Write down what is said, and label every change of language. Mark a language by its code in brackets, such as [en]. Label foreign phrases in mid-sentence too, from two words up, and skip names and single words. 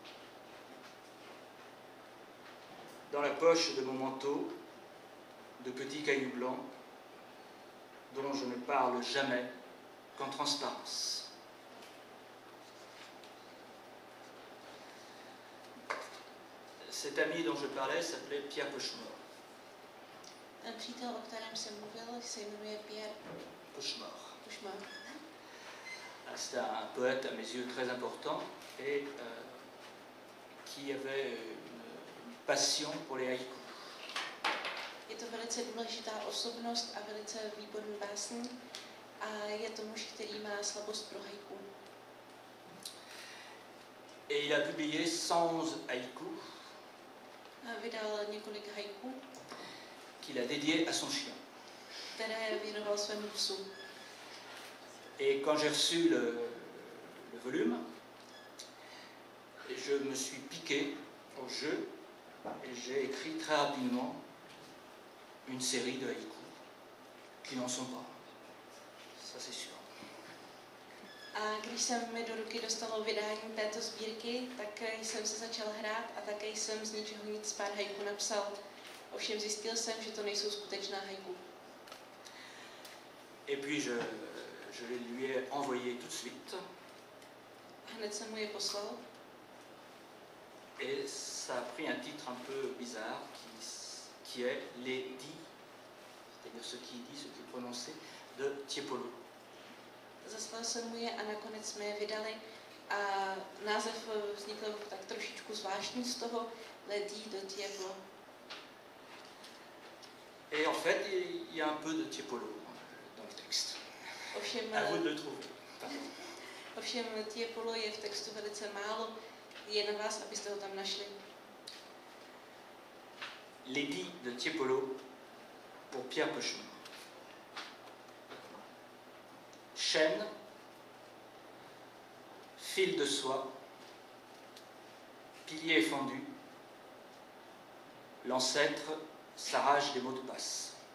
[fr] Dans la poche de mon manteau, de petits cailloux blancs, dont je ne parle jamais qu'en transparence. Cet ami dont je parlais s'appelait Pierre Pochemort. [cs] Ten přítel, o kterém jsem mluvil, se jmenuje Pierre Pochemort. Pochemort. [fr] C'est un poète à mes yeux très important et qui avait une passion pour les haïkus. [cs] Je to velice důležitá osobnost a velice výborný básník a je to muž, který má slabost pro haiku. [fr] Et il a publié 111 haïkus [cs] Vydal několik haiku, [fr] qu'il a dédiés à son chien. [cs] které věnoval svému psu. [fr] Et quand j'ai reçu le volume, je me suis piqué au jeu et j'ai écrit très rapidement une série de haïkus qui n'en sont pas. Ça c'est sûr. [cs] A když jsem mi do ruky dostalo vydání této sbírky, tak jsem se začal hrát a také jsem z ničeho nic pár haiku napsal. Ovšem zjistil jsem, že to nejsou skutečná haiku. [fr] Et puis je les lui ai envoyés tout de suite. [cs] Hned jsem mu je poslal. [fr] Et ça a pris un titre un peu bizarre qui est Les Dix, c'est-à-dire ce qui dit, ce qui est prononcé, de Tiepolo. [cs] Zaslal jsem mu je a nakonec jsme je vydali a název vznikl tak trošičku zvláštní z toho Les Dix de Tiepolo. [fr] Et en fait, il y a un peu de Tiepolo dans le texte. [cs] Ovšem, [fr] À vous de le trouver. [cs] ovšem Tiepolo je v textu velice málo, je na vás, abyste ho tam našli. [fr] Les Dix de Tiepolo pour Pierre Pochemort. Chêne, fil de soie, pilier fendu, l'ancêtre s'arrache des mots de passe.